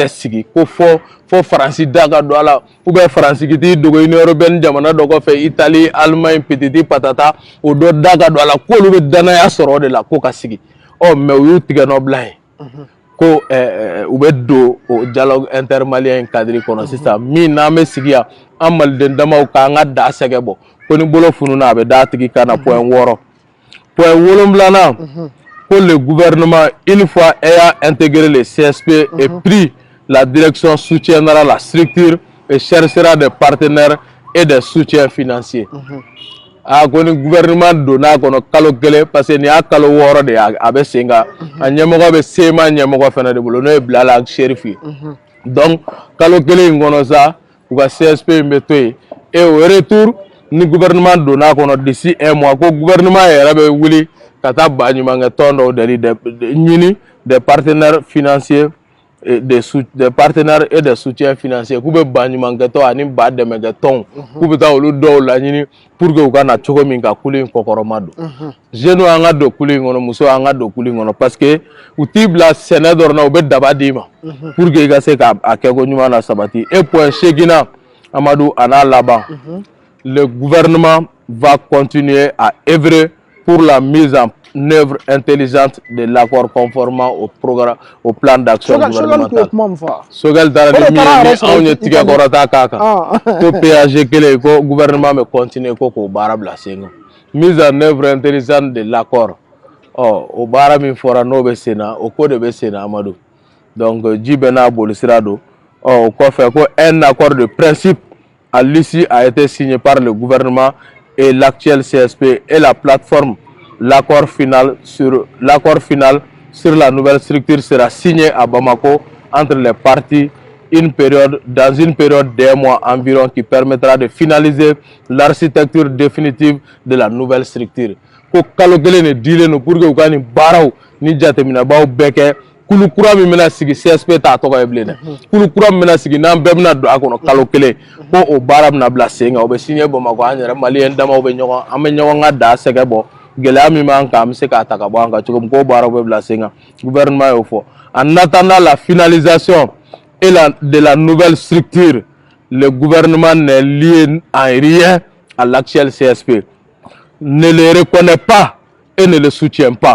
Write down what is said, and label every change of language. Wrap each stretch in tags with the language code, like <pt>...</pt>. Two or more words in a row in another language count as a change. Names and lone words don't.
<bm>tɛ sigi ko fɔ Faransi da ka don a la</bm> <fr>ou bien</fr> <bm>Faransi k'i dogo</bm> <fr>Union européenne</fr> <bm>jamana dɔ kɔfɛ Italie Allemagne petiti patata o dɔ da ka don a la k'olu bɛ danaya sɔrɔ o de la ko ka sigi mais u y'u tigɛnɔbila ye ko u bɛ don o</bm> <fr>dialogue intermalien cadre</fr> <bm>kɔnɔ sisan min n'an bɛ sigi yan an maliden damaw k'an ka da sɛgɛ bɔ ko ni bolo fununa a bɛ d'a tigi kan na</bm> <fr>point 6 point 7 que le gouvernement, une fois ayant intégré le CSP et pris la direction, soutiendra la structure et cherchera des partenaires et des soutiens financiers. Le gouvernement</fr> <bm>donna kalo kelen</bm> <fr>parce que</fr> <bm>ni a kalo 6 de a bɛ sen kan a ɲɛmɔgɔ bɛ sema ɲɛmɔgɔ fana de bolo n'o ye Bilala Sheriff ye donc kalo kelen in kɔnɔ sa u ka CSP in bɛ to yen</bm> <fr>et au retour</fr> <bm>ni gouvernement donna kɔnɔ</bm> <fr>d'ici 1 mois</fr> <bm>ko gouvernement yɛrɛ bɛ wuli ka taa ba ɲumankɛ tɔn dɔw ɲini</bm> <fr>des partenaires financiers des partenaires et des soutiens financiers</fr> <bm>k'u bɛ ba ɲumankɛ tɔn ani ba dɛmɛkɛ tɔnw k'u bɛ taa olu dɔw laɲini</bm> <fr>pour que</fr> <bm>u ka na cogo min ka kulu in kɔkɔrɔma don jeunes an ka don kulu in kɔnɔ musow an ka don kulu in kɔnɔ</bm> <fr>parce que</fr> <bm>u t'i bila sɛnɛ dɔrɔn na u bɛ daba d'i ma</bm> <fr>pour que</fr> <bm>i ka se k'a kɛko ɲuman na sabati</bm> <fr>et point 8</fr> <bm>Amadou a n'a laban</bm> <fr>le gouvernement va continuer à œuvrer pour la mise en œuvre intelligente de l'accord conformément au plan d'action gouvernemental.</fr> <bm>Sogel dara ni anw ye tigɛ kɔrɔta k'a kan ko PAG kelen ko gouvernement bɛ continuer ko k'o baara bila sen kan</bm> <fr>mise en œuvre intelligente de l'accord</fr> <bm>o baara min fɔra n'o bɛ sen na o ko de bɛ sen na Amadou donc ji bɛɛ n'a bolisira don o kɔfɛ ko</bm> <fr>un accord de principe à l'issue a été signé par le gouvernement et l'actuel CSP et la plateforme. L'accord final sur la nouvelle structure sera signé à Bamako entre les parties dans une période d'1 mois environ qui permettra de finaliser l'architecture définitive de la nouvelle structure.</fr> <bm>Ko kalo kelen de dilen no</bm> <fr>pour que</fr> <bm>u ka nin baaraw ni jateminɛbaw bɛɛ kɛ kulu kura min bɛna sigi CSP t'a tɔgɔ ye bilen dɛ kulu kura min bɛna sigi n'an bɛɛ bɛna don a kɔnɔ kalo kelen ko o baara bɛna bila sen kan o bɛ signé Bamako an yɛrɛ maliyɛn damaw bɛ an bɛ ɲɔgɔn ka da sɛgɛ bɔ gɛlɛya min b'an kan an bɛ se k'a ta ka bɔ an kan cogo min k'o baaraw bɛ bila sen kan gouvernement y'o fɔ</bm> <fr>en attendant la finalisation de la nouvelle structure le gouvernement n'est lié en rien à l'actuel CSP ne le reconnaît pas et ne le soutient pas.</fr>